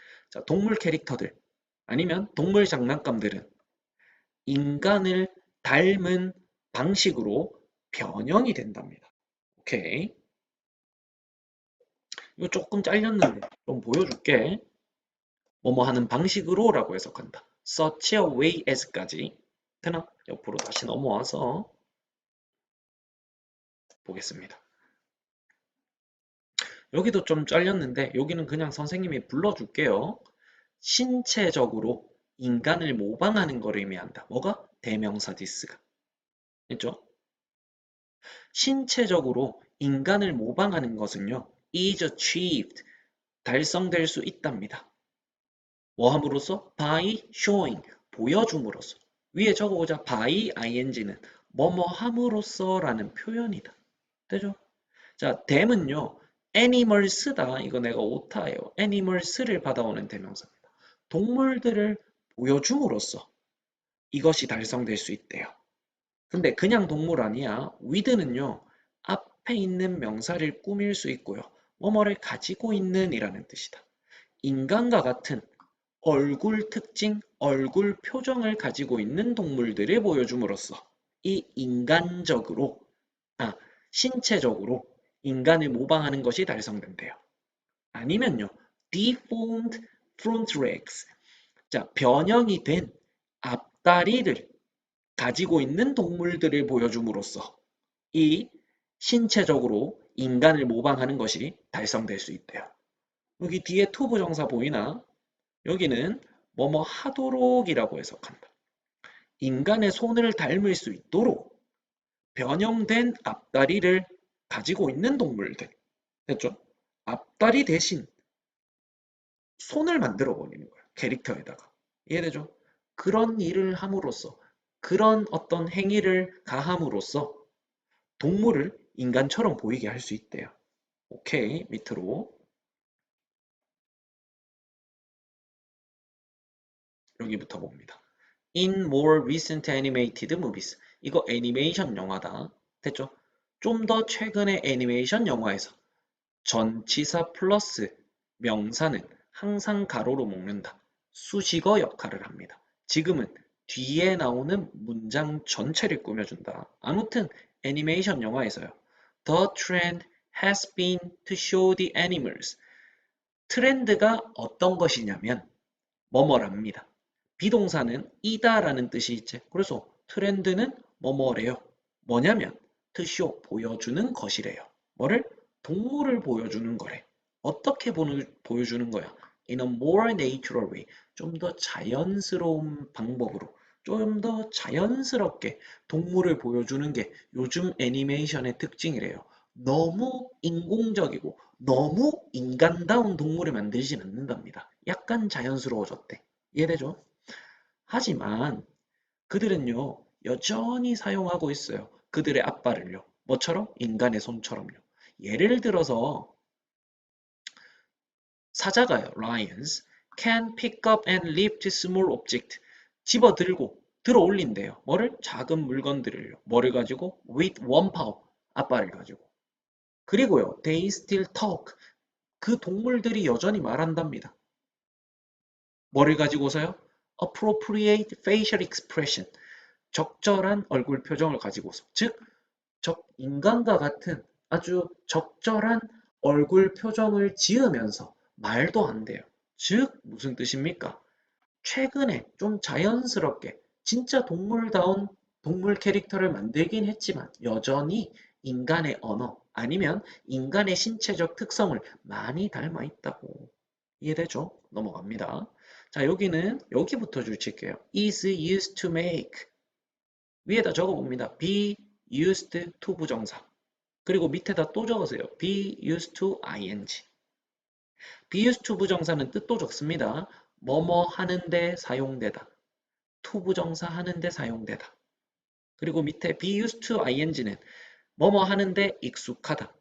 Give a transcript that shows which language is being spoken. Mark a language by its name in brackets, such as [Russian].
[Korean] 자, 동물 캐릭터들 아니면 동물 장난감들은 인간을 닮은 방식으로 변형이 된답니다. 오케이. 이거 조금 잘렸는데 좀 보여줄게. 뭐뭐 하는 방식으로 라고 해석한다. [English] such a way as까지. [Korean] 되나? 옆으로 다시 넘어와서 보겠습니다. 여기도 좀 잘렸는데 여기는 그냥 선생님이 불러줄게요. 신체적으로 인간을 모방하는 걸 의미한다. 뭐가? 대명사 디스가. 했죠? 신체적으로 인간을 모방하는 것은요, [English] is achieved, [Korean] 달성될 수 있답니다. 뭐 함으로써? [English] by showing, [Korean] 보여줌으로써. 위에 적어보자. by ing는 뭐뭐 함으로써 라는 표현이다. 되죠? 자, them은요, animals다. 이거 내가 오타예요. animals를 받아오는 대명사입니다. 동물들을 보여줌으로써 이것이 달성될 수 있대요. 근데 그냥 동물 아니야. with는요, 앞에 있는 명사를 꾸밀 수 있고요. 뭐뭐를 가지고 있는 이라는 뜻이다. 인간과 같은 얼굴 특징, 얼굴 표정을 가지고 있는 동물들을 보여줌으로써 이 인간적으로, 아, 신체적으로 인간을 모방하는 것이 달성된대요. [English] 아니면요, deformed front legs. [Korean] 자, 변형이 된 앞다리를 가지고 있는 동물들을 보여줌으로써 이 신체적으로 인간을 모방하는 것이 달성될 수 있대요. 여기 뒤에 to 부정사 보이나? 여기는 뭐뭐 하도록이라고 해석한다. 인간의 손을 닮을 수 있도록 변형된 앞다리를 가지고 있는 동물들. 됐죠? 앞다리 대신 손을 만들어 버리는 거예요. 캐릭터에다가. 이해되죠? 그런 일을 함으로써, 그런 어떤 행위를 가함으로써 동물을 인간처럼 보이게 할 수 있대요. 오케이, 밑으로. 여기부터 봅니다. [English] In more recent animated movies. [Korean] 이거 애니메이션 영화다. 됐죠? 좀 더 최근의 애니메이션 영화에서 전치사 플러스 명사는 항상 가로로 묶는다. 수식어 역할을 합니다. 지금은 뒤에 나오는 문장 전체를 꾸며준다. 아무튼 애니메이션 영화에서요. [English] The trend has been to show the animals. [Korean] 트렌드가 어떤 것이냐면 뭐뭐랍니다. 비동사는 이다라는 뜻이 있지. 그래서 트렌드는 뭐뭐래요. 뭐냐면 to show, 보여주는 것이래요. 뭐를? 동물을 보여주는 거래. 어떻게 보여주는 거야? [English] In a more natural way. [Korean] 좀 더 자연스러운 방법으로. 좀 더 자연스럽게 동물을 보여주는 게 요즘 애니메이션의 특징이래요. 너무 인공적이고 너무 인간다운 동물을 만들진 않는답니다. 약간 자연스러워졌대. 이해되죠? 하지만 그들은요, 여전히 사용하고 있어요. 그들의 앞발을요. 뭐처럼? 인간의 손처럼요. 예를 들어서 사자가요, [English] lions, can pick up and lift small object. [Korean] 집어 들고 들어 올린대요. 뭐를? 작은 물건들을요. 뭐를 가지고? [English] with one paw, [Korean] 앞발을 가지고. 그리고요, [English] they still talk. [Korean] 그 동물들이 여전히 말한답니다. 뭐를 가지고서요? [English] appropriate facial expression. [Korean] 적절한 얼굴 표정을 가지고서. 즉, 인간과 같은 아주 적절한 얼굴 표정을 지으면서 말도 한대요. 즉, 무슨 뜻입니까? 최근에 좀 자연스럽게 진짜 동물다운 동물 캐릭터를 만들긴 했지만 여전히 인간의 언어 아니면 인간의 신체적 특성을 많이 닮아 있다고. 이해되죠? 넘어갑니다. 자, 여기는 여기부터 줄칠게요. [English] is used to make. [Korean] 위에다 적어봅니다. [English] be used to 부정사. [Korean] 그리고 밑에다 또 적으세요. [English] be used to ing. [Korean] be used to 부정사는 뜻도 적습니다. 뭐뭐 하는데 사용되다. to 부정사 하는데 사용되다. 그리고 밑에 be used to ing는 뭐뭐 하는데 익숙하다.